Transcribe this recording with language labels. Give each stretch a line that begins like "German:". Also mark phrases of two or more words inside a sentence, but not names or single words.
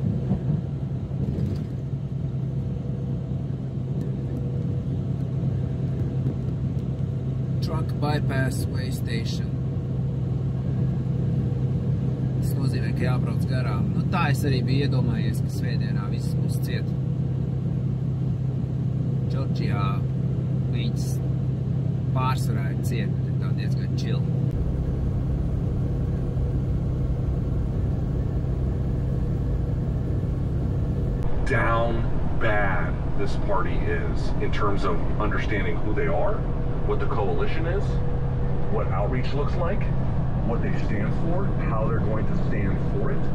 English: Truck Bypass Way Station.
Latvian: Tas nozīmē, ka jābrauc garām. Nu, tā es arī biju iedomājies, ka svētdienā viss būs ciet. Džordžijā viņas pārsvarā ir ciet, bet tā diezgan chill.
English: Down bad this party is in terms of understanding who they are, what the coalition is, what outreach looks like, what they stand for, how they're going to stand for it.